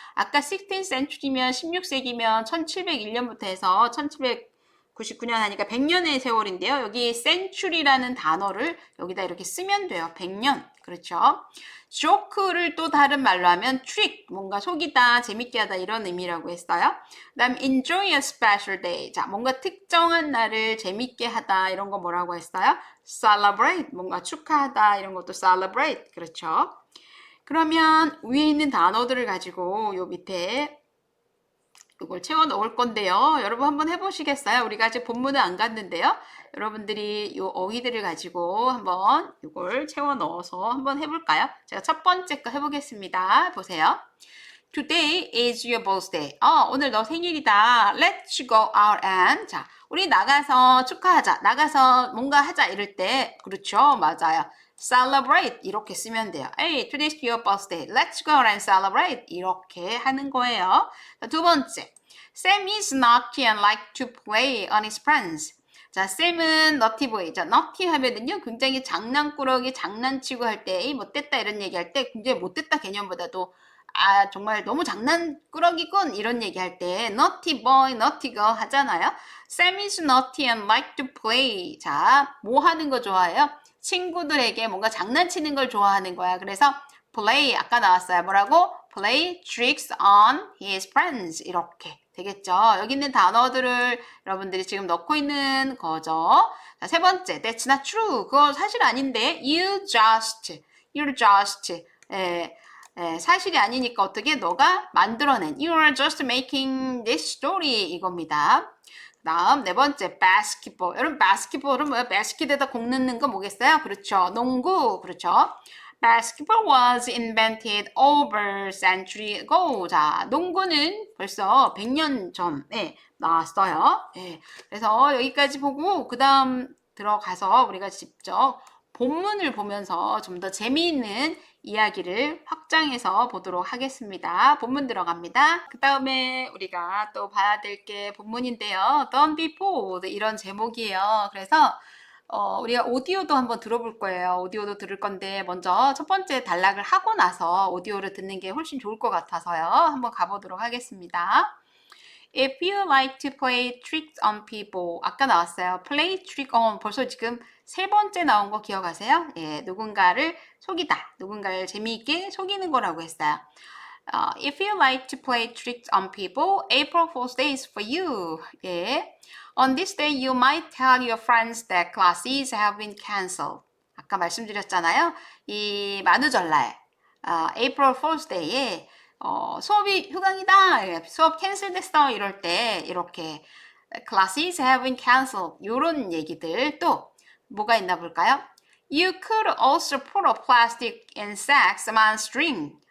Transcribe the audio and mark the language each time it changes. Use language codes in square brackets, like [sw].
[ko] 아까 [en] 16th century [ko] 면 16세기면 1701년부터 해서 1799년 하니까 100년의 세월인데요. 여기 century라는 단어를 여기다 이렇게 쓰면 돼요. 100년. 그렇죠. joke를 또 다른 말로 하면 trick, 뭔가 속이다, 재밌게 하다 이런 의미라고 했어요. 그 다음 [en] enjoy a special day. [ko] 자, 뭔가 특정한 날을 재밌게 하다 이런 거 뭐라고 했어요? celebrate, 뭔가 축하하다 이런 것도 celebrate. 그렇죠. 그러면 위에 있는 단어들을 가지고 요 밑에 이걸 채워 넣을 건데요. 여러분 한번 해보시겠어요? 우리가 아직 본문은 안 갔는데요. 여러분들이 이 어휘들을 가지고 한번 이걸 채워 넣어서 한번 해볼까요? 제가 첫 번째 거 해보겠습니다. 보세요. [en] Today is your birthday. [ko] 오늘 너 생일이다. [en] Let's go out and. [ko] 자, 우리 나가서 축하하자. 나가서 뭔가 하자. 이럴 때. 그렇죠. 맞아요. Celebrate. 이렇게 쓰면 돼요. [en] Hey, today's your birthday. Let's go out and celebrate. [ko] 이렇게 하는 거예요. 자, 두 번째. [en] Sam is naughty and like to play on his friends. [ko] 자, 쌤은 naughty boy죠. naughty 하면은요, 굉장히 장난꾸러기, 장난치고 할 때, 못됐다 이런 얘기할 때, 굉장히 못됐다 개념보다도 정말 너무 장난꾸러기군 이런 얘기할 때 naughty boy, naughty girl 하잖아요. [en] Sam is naughty and like to play. [ko] 자, 뭐 하는 거 좋아해요? 친구들에게 뭔가 장난치는 걸 좋아하는 거야. 그래서 play 아까 나왔어요. 뭐라고? [en] play tricks on his friends [ko] 이렇게 되겠죠. 여기 있는 단어들을 여러분들이 지금 넣고 있는 거죠. 자, 세 번째, [en] that's not true. [ko] 그거 사실 아닌데, [en] you just You're just [ko] 사실이 아니니까 어떻게 너가 만들어낸 [en] You are just making this story [ko] 이겁니다. 다음 네 번째 basketball. 여러분 basketball은 뭐야? basket에다 공 넣는 거 뭐겠어요? 그렇죠. 농구. 그렇죠. [en] Basketball was invented over century ago. [ko] 자, 농구는 벌써 100년 전에 나왔어요. 예. 그래서 여기까지 보고 그 다음 들어가서 우리가 직접 본문을 보면서 좀 더 재미있는 이야기를 확장해서 보도록 하겠습니다. 본문 들어갑니다. 그 다음에 우리가 또 봐야 될 게 본문인데요. [en] Don't be fooled [ko] 이런 제목이에요. 그래서 우리가 오디오도 한번 들어볼 거예요. 오디오도 들을 건데 먼저 첫 번째 단락을 하고 나서 오디오를 듣는 게 훨씬 좋을 것 같아서요. 한번 가보도록 하겠습니다. [en] If you like to play tricks on people, [ko] 아까 나왔어요. [en] Play trick on, [ko] 벌써 지금 세 번째 나온 거 기억하세요? 예, 누군가를 속이다, 누군가를 재미있게 속이는 거라고 했어요. [en] If you like to play tricks on people, April Fool's Day is for you. [ko] 예. [en] On this day, you might tell your friends that classes have been cancelled. [ko] 아까 말씀드렸잖아요. 이 만우절날, April Fool's Day에 수업이 휴강이다, 수업 캔슬됐어 이럴 때 이렇게 [en] classes have been cancelled [ko] 이런 얘기들 또 뭐가 있나 볼까요? [en] You could also put a plastic insect on string.